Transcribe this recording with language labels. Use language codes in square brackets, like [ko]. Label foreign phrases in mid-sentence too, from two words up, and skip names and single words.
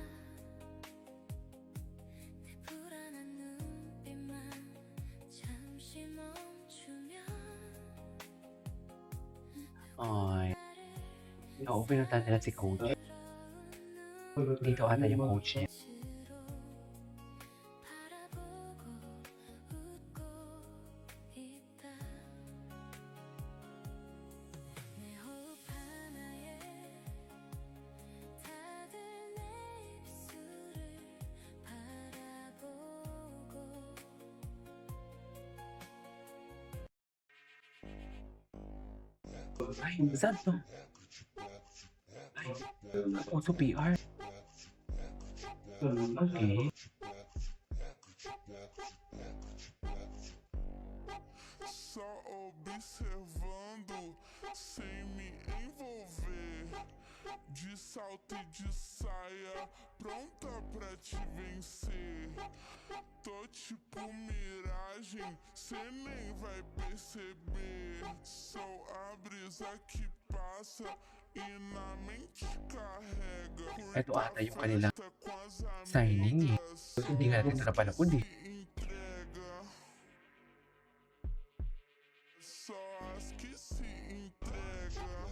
[ko] 내 불안한 눈빛만 잠시 멈추면 Ay. [tl] Oo, pinuntahan nila si coach. Dito ata yung coach niya. [ko] 바라보고 웃고 있다. 내 호흡 하나에 다들 내 입술을 바라보고 [tl] Ay, saan to? Ay, [en] also PR. Okay. [pt] Só observando, sem me envolver. De salto e de saia, pronta pra te vencer. Tô tipo miragem, cê nem vai perceber. Sou a brisa que passa e na mente carrega. [tl] Ito ata yung kanilang [pt] Festa com as [tl] signing eh. [pt] amigas, [tl] Hindi nga natin ito napanood eh. [pt] entrega. Só as que se entrega.